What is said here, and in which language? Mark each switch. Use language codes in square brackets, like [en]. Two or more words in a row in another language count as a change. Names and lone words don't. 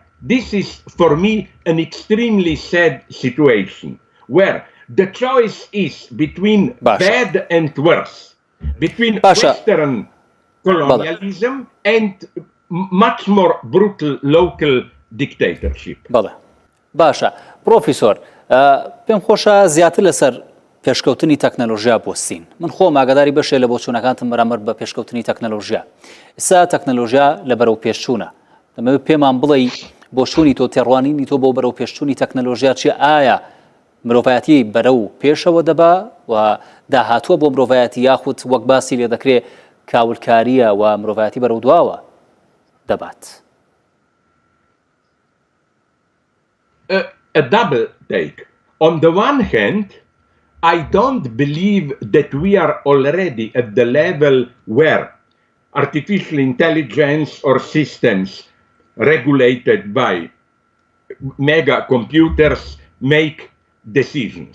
[en] This is, for me, an extremely sad situation where the choice is between bad and worse, between Western colonialism and much more brutal local dictatorship. [ckb] باشە پرۆفیسۆر پێم خۆشە زیاتر لەسەر پێشکەوتنی تەکنەلۆژیا بۆستین من خۆم ئاگاداری بەشێ لە بۆچوونەکانتم بەرامبەر بە پێشکەوتنی تەکنەلۆژیا ئێستا تەکنەلۆژیا لە بەرەو پێشچوونە دەمەوێت پێمان بڵێ بۆچوونی تۆ تێڕوانینی تۆ بۆ بەرەو پێشچوونی تەکنەلۆژیا چیە ئایا مرۆڤایەتی بەرەو پێشەوە دەبا و داهاتووە بۆ مرۆڤایەتی یاخود وەک باسی لێ دەکرێت کاولکاریە و مرۆڤایەتی بەرەو دواوە دەبات [en] A double take. On the one hand, I don't believe that we are already at the level where artificial intelligence or systems regulated by mega computers make decisions.